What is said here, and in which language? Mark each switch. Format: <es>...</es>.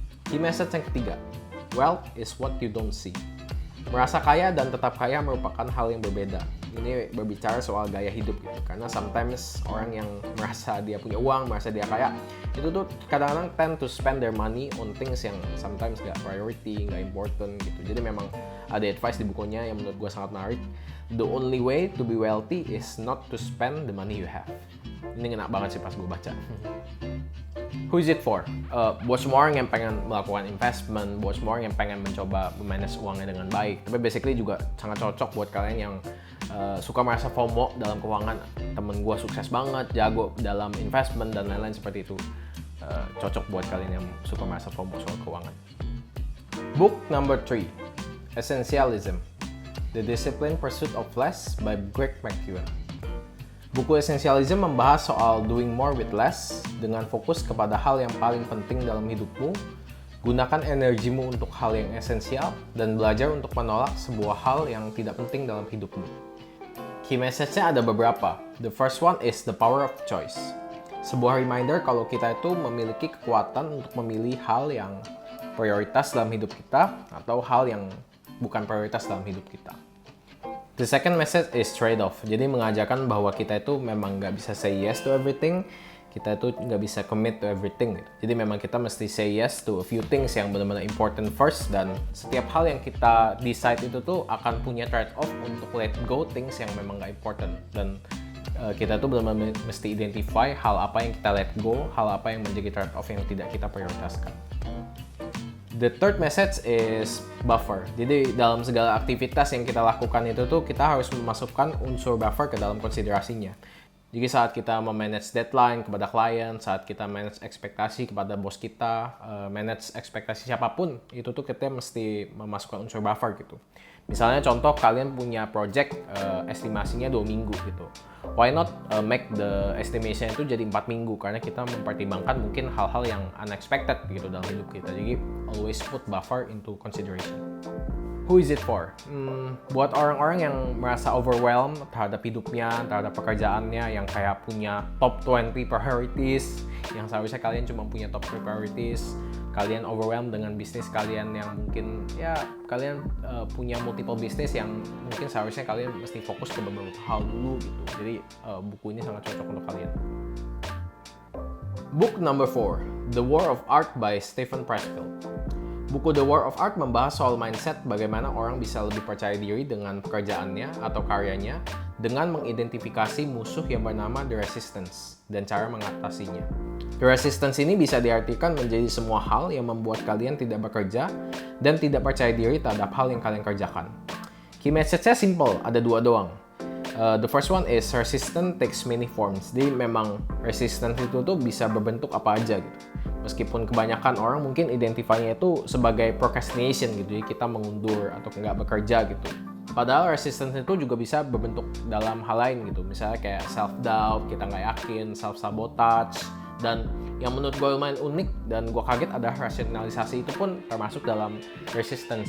<id>Key message yang ketiga,</id> <en>wealth is what you don't see.</en> <id>Merasa kaya dan tetap kaya merupakan hal yang berbeda. Ini berbicara soal gaya hidup gitu. Karena sometimes orang yang merasa dia punya uang, merasa dia kaya, itu tuh kadang-kadang</id> <en>tend to spend their money on things</en> <id>yang sometimes gak priority, gak important gitu. Jadi memang ada advice di bukunya yang menurut gue sangat menarik.</id> <en>The only way to be wealthy is not to spend the money you have.</en> <id>Ini ngena banget sih pas gue baca.</id> <en>Who is it for?</en> <id>Buat semua orang yang pengen melakukan investment, buat semua orang yang pengen mencoba memanage uangnya dengan baik. Tapi basically juga sangat cocok buat kalian yang suka merasa FOMO dalam keuangan. Temen gue sukses banget, jago dalam investment dan lain-lain seperti itu. cocok buat kalian yang suka merasa FOMO soal keuangan.</id> <en>Book number 3, Essentialism: The Disciplined Pursuit of Less by Greg McKeown.</en> <id>Buku Essentialism membahas soal</id> <en>doing more with less</en> <id>dengan fokus kepada hal yang paling penting dalam hidupmu. Gunakan energimu untuk hal yang esensial dan belajar untuk menolak sebuah hal yang tidak penting dalam hidupmu. Key message-nya ada beberapa.</id> <en>The first one is the power of choice.</en> <id>Sebuah reminder kalau kita itu memiliki kekuatan untuk memilih hal yang prioritas dalam hidup kita atau hal yang bukan prioritas dalam hidup kita.</id> <en>The second message is trade-off.</en> <id>Jadi mengajarkan bahwa kita itu memang nggak bisa</id> <en>say yes to everything.</en> <id>Kita itu nggak bisa</id> <en>commit to everything.</en> <id>Jadi memang kita mesti</id> <en>say yes to a few things</en> <id>yang benar-benar important first. Dan setiap hal yang kita decide itu tuh akan punya trade-off untuk</id> <en>let go things</en> <id>yang memang nggak important. Dan kita tuh benar-benar mesti identify hal apa yang kita let go, hal apa yang menjadi trade-off yang tidak kita prioritaskan.</id> <en>The third message is buffer.</en> <id>Jadi dalam segala aktivitas yang kita lakukan itu tuh kita harus memasukkan unsur buffer ke dalam konsiderasinya. Jadi saat kita memanage deadline kepada klien, saat kita manage ekspektasi kepada bos kita, manage ekspektasi siapapun, itu tuh kita mesti memasukkan unsur buffer gitu. Misalnya contoh kalian punya project estimasinya 2 minggu gitu.</id> <en>Why not make the estimation</en> <id>itu jadi 4 minggu, karena kita mempertimbangkan mungkin hal-hal yang unexpected gitu dalam hidup kita. Jadi</id> <en>always put buffer into consideration. Who is it for?</en> <id>Buat orang-orang yang merasa overwhelmed terhadap hidupnya, terhadap pekerjaannya, yang kayak punya top 20 priorities, yang seharusnya kalian cuma punya top 3 priorities, kalian overwhelmed dengan bisnis kalian yang mungkin ya kalian punya multiple bisnis yang mungkin seharusnya kalian mesti fokus ke beberapa hal dulu gitu. Jadi buku ini sangat cocok untuk kalian.</id> <en>Book number 4, The War of Art by Steven Pressfield.</en> <id>Buku The War of Art membahas soal mindset bagaimana orang bisa lebih percaya diri dengan pekerjaannya atau karyanya dengan mengidentifikasi musuh yang bernama The Resistance dan cara mengatasinya. The Resistance ini bisa diartikan menjadi semua hal yang membuat kalian tidak bekerja dan tidak percaya diri terhadap hal yang kalian kerjakan. Key message-nya simple, ada 2 doang.</id> <en>The first one is resistance takes many forms.</en> <id>Jadi memang resistance itu tuh bisa berbentuk apa aja gitu. Meskipun kebanyakan orang mungkin identify-nya itu sebagai procrastination gitu, jadi kita mengundur atau nggak bekerja gitu. Padahal resistance itu juga bisa berbentuk dalam hal lain gitu, misalnya kayak self-doubt, kita nggak yakin, self-sabotage, dan yang menurut gue lumayan unik dan gue kaget ada rasionalisasi itu pun termasuk dalam resistance.</id>